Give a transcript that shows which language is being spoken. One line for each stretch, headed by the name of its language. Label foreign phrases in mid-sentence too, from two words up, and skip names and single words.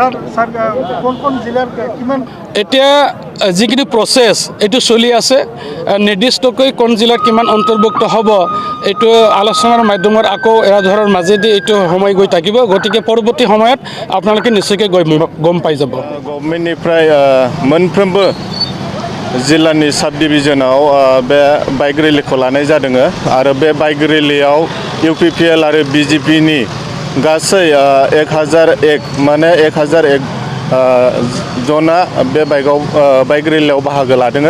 Assamese: এতিয়া যিখিনি প্ৰচেছ এইটো চলি আছে নিৰ্দিষ্টকৈ কোন জিলাত কিমান অন্তৰ্ভুক্ত হ'ব এইটো আলোচনাৰ মাধ্যমত আকৌ এৰাধৰাৰ মাজেদি এইটো সময় গৈ থাকিব। গতিকে পৰৱৰ্তী সময়ত আপোনালোকে নিশ্চয়কৈ গম পাই যাব।
Bodo: গভर्नमेन्टनिफ्राय मोनफ्रोमबो जिल्लानि साब डिभिजनाव बे बाइक रेलीखौ लानाय जादों आरो बे बाइक रेलीयाव UPPL आरो BJPनि गासै 1001 माने 1001 जना बे बाइक रेलीयाव बाहागो लादों।